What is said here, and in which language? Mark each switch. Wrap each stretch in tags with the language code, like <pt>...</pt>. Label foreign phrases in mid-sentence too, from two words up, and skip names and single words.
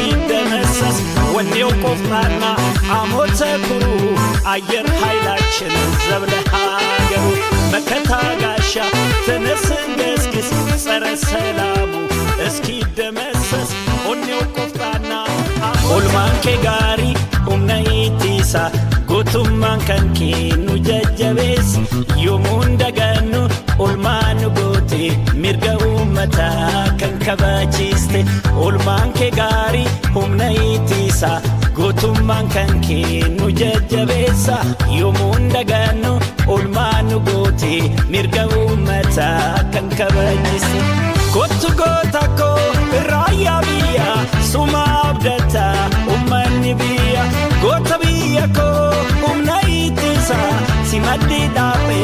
<am>ደመሰስ ወኔው ቆፍጣና አሞተ ኩሩ አየር ኃይላችን ዘብለሃገሩ መከታ ጋሻ ተነስን ገስግስ ጸረ ሰላሙ እስኪ ደመሰስ ወኔው ቆፍጣና</am> <om>olmaan kee gaarii humna ittisa gootummaan kan kee nu jajjabeessi yoomuun dagannu olmaan goote mirga uummataa kan kabachiiste olmaan kee gaarii humna ittisa gootummaan kan kennu jajjabeessa yoomuun dagaannu olmaan goote mirga uummataa kan kabachiiste kottu goota koo raayyaa biyya suma abdata ummanni biyya goota biyya koo humna ittisa si maddi dhaabe</om>